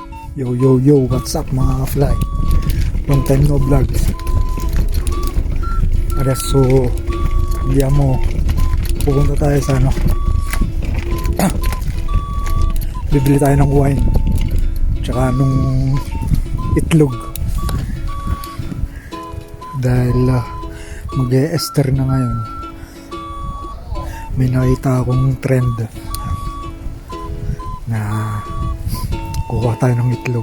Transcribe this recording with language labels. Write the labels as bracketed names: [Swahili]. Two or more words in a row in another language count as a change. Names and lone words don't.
[English] Yo yo yo, what's up [Filipino] mga ka-fly? [English] Long time no vlogs. [Italian] Adesso andiamo, [Filipino] pupunta tayo sa bibili tayo ng wine tsaka nung itlog dahil mag-e-Easter na ngayon. May nakita akong trend na kuha tayo ng itlog.